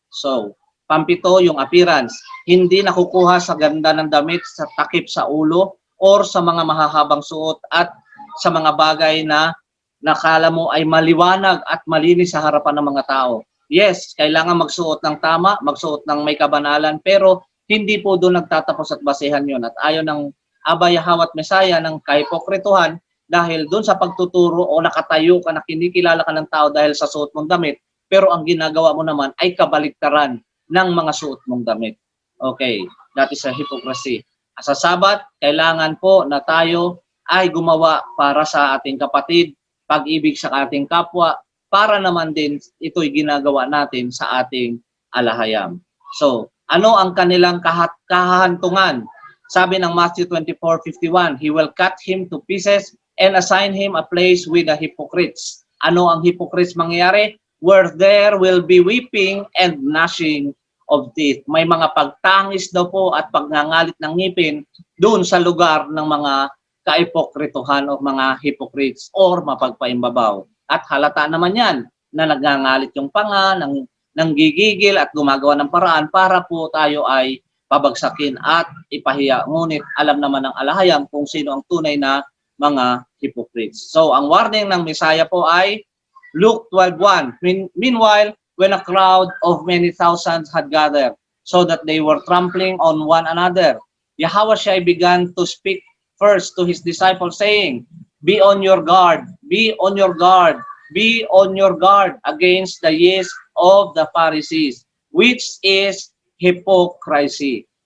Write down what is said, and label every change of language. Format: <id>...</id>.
<tl>So, pampito, yung appearance. Hindi nakukuha sa ganda ng damit, sa takip sa ulo, or sa mga mahahabang suot, at sa mga bagay na nakala mo ay maliwanag at malinis sa harapan ng mga tao. Yes, kailangan magsuot ng tama, magsuot ng may kabanalan, pero hindi po doon nagtatapos at basehan yon. At ayaw ng Aba Yahawat Messiah ng kahipokrituhan, dahil doon sa pagtuturo o nakatayo ka na kinikilala ka ng tao dahil sa suot mong damit, pero ang ginagawa mo naman ay kabaliktaran ng mga suot mong damit.</tl> <en>Okay, that is a hypocrisy.</en> <tl>Sa Sabat, kailangan po na tayo ay gumawa para sa ating kapatid, pag-ibig sa ating kapwa, para naman din ito'y ginagawa natin sa ating alahayam. So, ano ang kanilang kahahantungan? Sabi ng</tl> <en>Matthew 24:51, He will cut him to pieces and assign him a place with the hypocrites.</en> <tl>Ano ang hypocrites mangyayari?</tl> <en>Where there will be weeping and gnashing of teeth.</en> <tl>May mga pagtangis daw po at pagngangalit ng ngipin doon sa lugar ng mga kaipokrituhan o mga hypocrites or mapagpaimbabaw. At halata naman yan na nagngangalit yung panga, nanggigigil at gumagawa ng paraan para po tayo ay pabagsakin at ipahiya. Ngunit alam naman ng alahayam kung sino ang tunay na mga hypocrites. So, ang warning ng Messiah po ay</tl> <en>Luke 12:1. Meanwhile, when a crowd of many thousands had gathered. so that they were trampling on one another. Yahushua began to speak first to his disciples, saying, "Be on your guard, be on your guard, be on your guard against the yeast of the Pharisees, which is hypocrisy."</en>